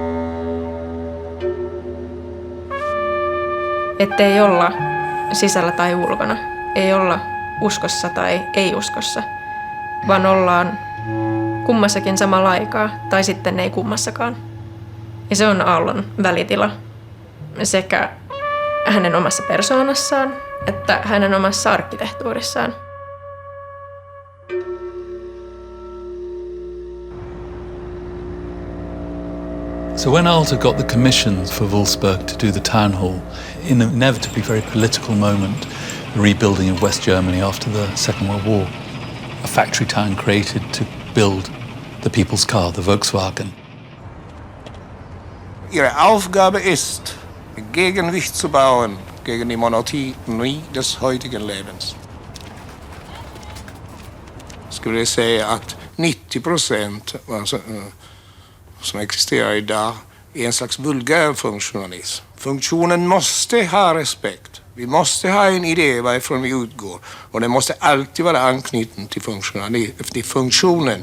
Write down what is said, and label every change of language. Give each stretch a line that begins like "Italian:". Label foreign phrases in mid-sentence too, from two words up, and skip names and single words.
Finnish: Ettei olla sisällä tai ulkona, ei olla uskossa tai ei-uskossa, vaan ollaan kummassakin samalla aikaa tai sitten ei kummassakaan. Ja se on Aallon välitila sekä hänen omassa persoonassaan että hänen omassa arkkitehtuurissaan.
English: So when Aalto got the commissions for Wolfsburg to do the town hall, in an inevitably very political moment, rebuilding of West Germany after the Second World War. A factory town created to build the people's car, the Volkswagen.
German: Ihre Aufgabe ist, Gegengewicht zu bauen gegen die Monotonie des heutigen Lebens.
Swedish: Jag skulle säga att 90% som existerar idag är en slags vulgär funktionalism. Funktionen måste ha respekt. Vi måste ha en idé varifrån vi utgår. Och den måste alltid vara anknuten till funktionen.